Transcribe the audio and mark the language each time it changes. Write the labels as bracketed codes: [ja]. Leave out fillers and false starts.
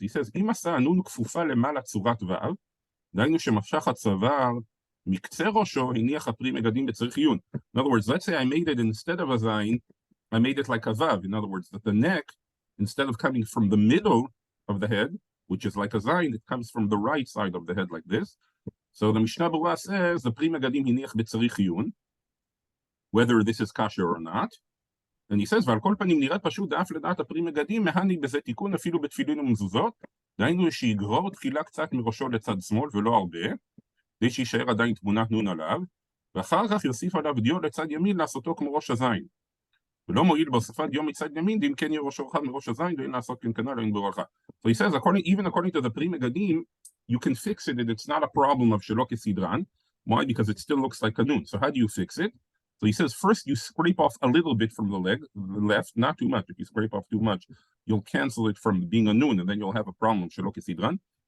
[en] He says, [he] אם עשה הנון כפופה למעלה צורת ו', דהיינו שמשך הצוואר מקצה ראשו הניח הפרי מגדים בצריך עיון. [en] In other words, let's say I made it instead of a zayin, I made it like a vav. In other words, that the neck, instead of coming from the middle of the head, which is like a zayin, it comes from the right side of the head like this. So the Mishnah Berurah says the pri megadim [he] hiniach b'tzarich iyun, [en] whether this is kosher or not. And he says, [he] ועל כל פנים נראית פשוט דאף לדעת הפרי מגדים, מהני בזה תיקון אפילו בתפילין ומזוזות, דהיינו שיגרור תחילה קצת מראשו לצד שמאל ולא הרבה, כדי שישאר עדיין תמונת נון עליו, ואחר כך יוסיף עליו דיו לצד ימין לעשותו כמו ראש הזין. ולא מועיל בהוספת דיו מצד ימין, דאם כן יהיה ראשו רחב מראש הזין, ואין לעשות כן כנ"ל אין ברכה. [en] So he says, even according to the pri megadim, you can fix it, and it's not a problem of shelo kesidran. Why? Because it still looks like a nun. So how do you fix it? So he says, first you scrape off a little bit from the left, not too much. If you scrape off too much, you'll cancel it from being a nun, and then you'll have a problem, shelo kesidran.